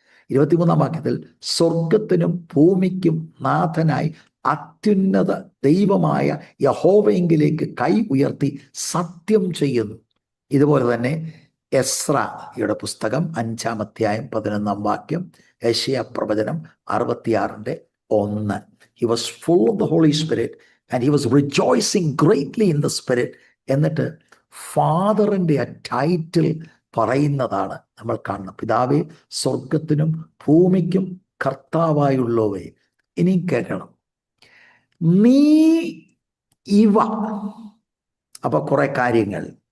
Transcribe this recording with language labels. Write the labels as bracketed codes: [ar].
[ml] 23-ാം വാക്യത്തിൽ സ്വർഗത്തിനും ഭൂമിക്കും നാഥനായി അത്യുന്നത ദൈവമായ യഹോവയെങ്കിലേക്ക് കൈ ഉയർത്തി സത്യം ചെയ്യുന്നു. ഇതുപോലെ തന്നെ എസ്രയുടെ പുസ്തകം 5-ാം അധ്യായം 11-ാം വാക്യം, യെശയ്യാ പ്രവചനം 66:1. [en] He was full of the Holy Spirit and he was rejoicing greatly in the Spirit. [ml] എന്നിട്ട് ഫാദറിൻ്റെ ആ ടൈറ്റിൽ പറയുന്നതാണ് നമ്മൾ കാണുന്നത്. പിതാവേ, സ്വർഗത്തിനും ഭൂമിക്കും കർത്താവായുള്ളവേ. ഇനി കേൾക്കണം, നീ ഇവ. അപ്പൊ കുറെ കാര്യങ്ങൾ.